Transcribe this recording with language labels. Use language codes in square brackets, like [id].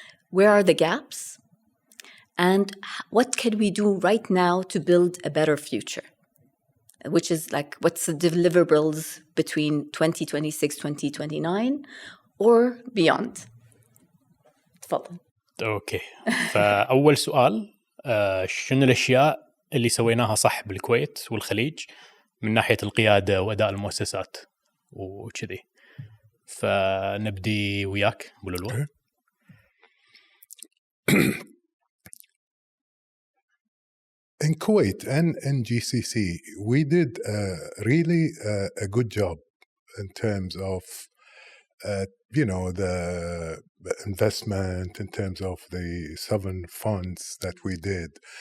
[en] Where are the gaps and what can we do right now to build a better future? Which is like, what's the deliverables between 2026, 2029 or beyond? [ar] تفضل. أوكي. فأول سؤال، شنو الأشياء اللي سويناها صح بالكويت والخليج من ناحية القيادة وأداء المؤسسات وكذي؟ فنبدي وياك أبو لؤلؤ. [en] In Kuwait and in GCC, we did really a good job in terms of you know, the investment in terms of the 7 funds that we did.